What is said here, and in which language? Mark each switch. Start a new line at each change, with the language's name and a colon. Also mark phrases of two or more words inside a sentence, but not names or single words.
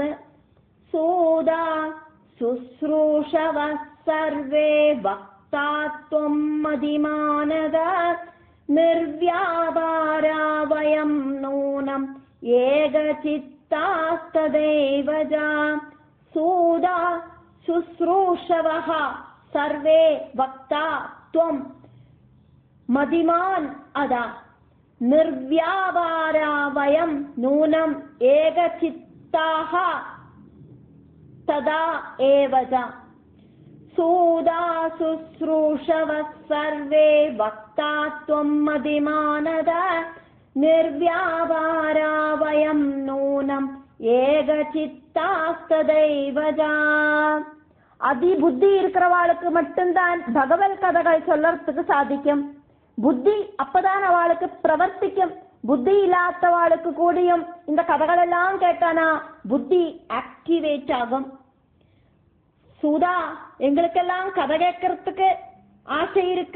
Sanskrit: सूता शुश्रूषव सर्वे वक्तात्वम् मतिमानत निर्व्यापारा वयं नूनम् एकचित्तास्तदेवजा. सूता शुश्रूषवः सर्वे वक्ता त्वं मदिमान अदा निर्व्यापारा वयं नूनम एकचित्ताः तदा एवजा. सूदा शुश्रूषव सर्वे वक्ता त्वं मदिमानदा निर्व्यापारा वयं नूनम एकचित्तास्तदैवजा.
Tamil: அதி புத்தி இருக்கிறவாளுக்கு மட்டும்தான் பகவத் கதைகள் சொல்லறதுக்கு சாதிக்கும். புத்தி அப்பதான் அவளுக்கு பிரவர்த்திக்கும். புத்தி இல்லாதவாளுக்கு கூடியும் இந்த கதைகள் எல்லாம் கேட்டானா புத்தி ஆக்டிவேட் ஆகும். சூதா, எங்களுக்கெல்லாம் கதை கேட்கறதுக்கு ஆசை இருக்கு.